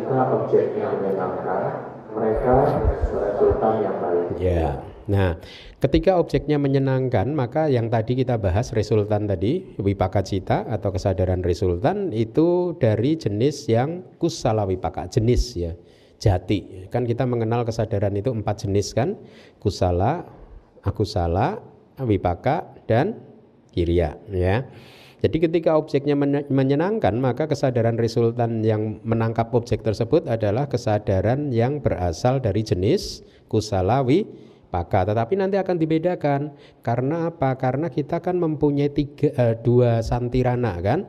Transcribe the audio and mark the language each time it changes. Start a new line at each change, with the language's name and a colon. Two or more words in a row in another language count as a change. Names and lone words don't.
Indonesian: Jika objeknya menyenangkan, mereka resultan yang baik. Ya. Nah, ketika objeknya menyenangkan, maka yang tadi kita bahas resultan tadi,
Pali: wipaka cita
Indonesian: atau kesadaran resultan itu dari jenis yang
Pali: kusala wipaka,
Indonesian: jenis ya, jati. Kan kita mengenal kesadaran itu 4 jenis kan,
Pali: kusala, akusala, wipaka,
Indonesian: dan kiriya ya. Jadi ketika objeknya menyenangkan, maka kesadaran resultan yang menangkap objek tersebut adalah kesadaran yang berasal dari jenis
Pali: kusala wipaka.
Indonesian: Tetapi nanti akan dibedakan. Karena apa? Karena kita kan mempunyai dua santirana kan.